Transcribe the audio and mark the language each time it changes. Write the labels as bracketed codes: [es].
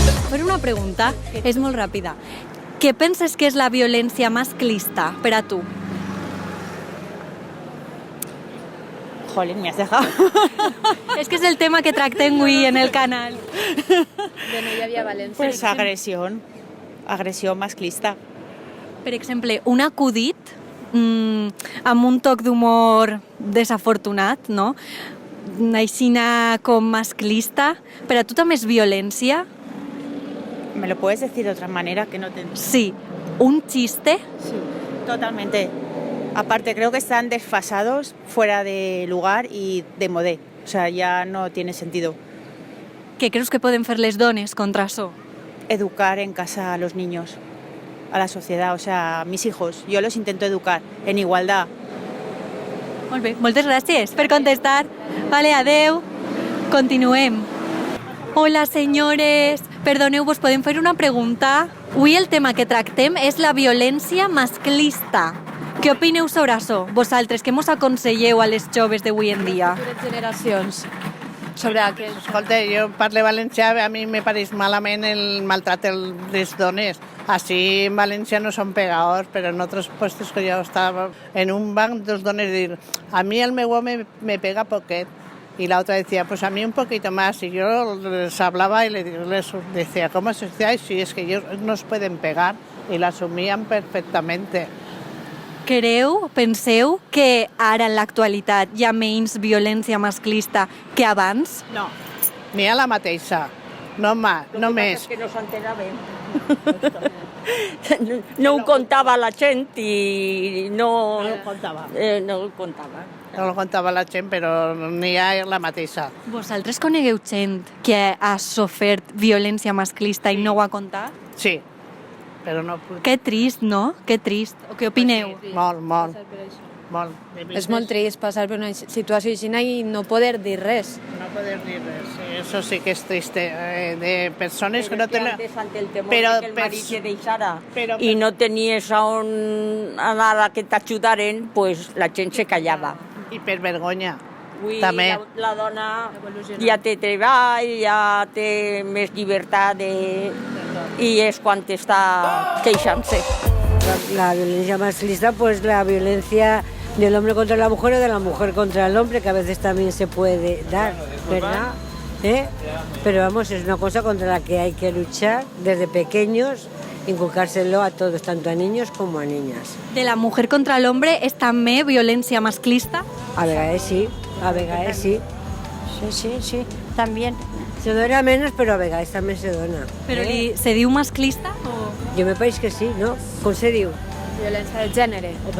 [ca] Per una pregunta, és molt ràpida. Què penses que és la violència masclista per a tu? [es] Jolín, me has dejado. [ca] És que és el tema que tractem avui en el canal. De no hi havia València. [es] Pues agresión masclista. [ca] Per exemple, un acudit amb un toc d'humor desafortunat, no? Aixina com masclista. Per a tu també és violència? [es] ¿Me lo puedes decir de otra manera que no te entiendo? Sí. Un chiste. Sí, totalmente. Aparte, creo que están desfasados, fuera de lugar y de modé. O sea, ya no tiene sentido. [ca] Què creus que poden fer les dones contra això? [es] Educar en casa a los niños, a la sociedad, o sea, a mis hijos. Yo los intento educar en igualdad. [ca] Molt bé, moltes gràcies per contestar. Vale, adeu. Continuem. Hola, senyores. Perdoneu, vos podem fer una pregunta? Avui el tema que tractem és la violència masclista. Què opineu sobre això? Vosaltres, què mos aconselleu a les joves d'avui en dia? Futures generacions. Sobre aquest... Escolta, jo parlo valencià, a mi me pareix malament el maltrat de les dones. Així en València no són pegadors, però en altres puestos que jo estava en un banc, dos dones dir, a mi el meu home me pega poquet. [es] Y la otra decía, pues a mí un poquito más. Y yo les hablaba y les decía, ¿cómo se dice? Si es que ellos nos pueden pegar. Y la asumían perfectamente. [ca] Penseu que ara en l'actualitat hi ha menys violència masclista que abans? No, ni a la mateixa. No més. Que no s'enteraven. No ho contava la gent i no... No ho contava. No ho contava. No ho contava la gent, però n'hi ha la mateixa. Vosaltres conegueu gent que ha sofert violència masclista i no ho ha contat? Sí, però no... Que trist, no? Que trist. O què opineu? Molt. És molt trist passar per una situació així i no poder dir res. No poder dir res. [es] Eso sí que [ca] és triste. De persones que no tenen... Ante el temor de que el marit te deixara i no tenies on anar a que t'ajudaren, pues la gent se callava. I per vergonya. Avui també. la dona ja té treball, ja té més llibertat i és quan està queixant-se. [es] La violencia masclista, pues la violencia del hombre contra la mujer o de la mujer contra el hombre, que a veces también se puede dar, ¿verdad? Pero vamos, es una cosa contra la que hay que luchar desde pequeños, inculcárselo a todos, tanto a niños como a niñas. De la mujer contra el hombre [ca] és també violència masclista? A vegades sí, sí. [es] Sí, también. [ca] Se dona menos, pero a vegades també se dona. Però se diu masclista? O... Jo me pareix que sí, no? Com se diu? Violència de gènere.